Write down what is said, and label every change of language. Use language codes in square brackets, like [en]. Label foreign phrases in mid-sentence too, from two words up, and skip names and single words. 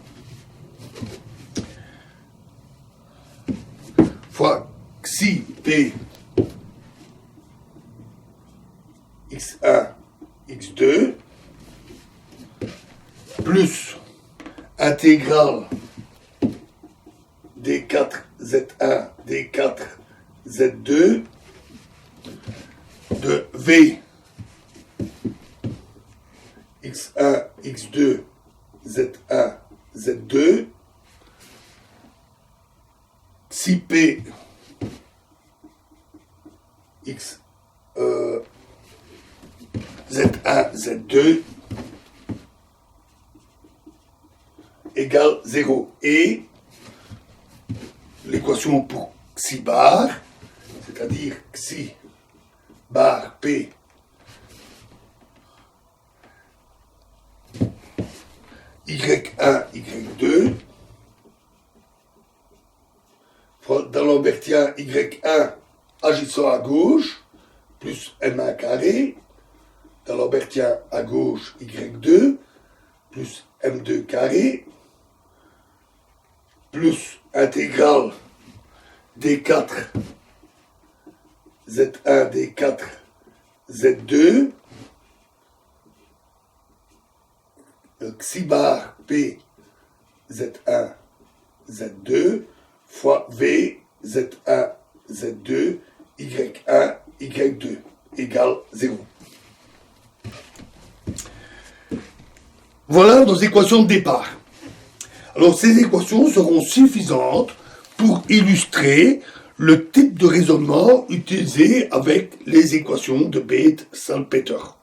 [fr] fois xi p x1 x2 plus intégrale d4 z1 d4 z2 de v x1 x2 z1 z2 si p x z1 z2 égale 0 et l'équation pour xi bar, c'est-à-dire xi bar p y1 y2 fois d'Alembertien y1 agissant à gauche plus m1 carré d'Alembertien à gauche y2 plus m2 carré plus intégrale d4 z1 d4 z2 xi bar p z1 z2 fois v z1 z2 y1 y2 égale 0. Voilà nos équations de départ. Alors ces équations seront suffisantes pour illustrer le type de raisonnement utilisé avec les équations de Bethe-Salpeter.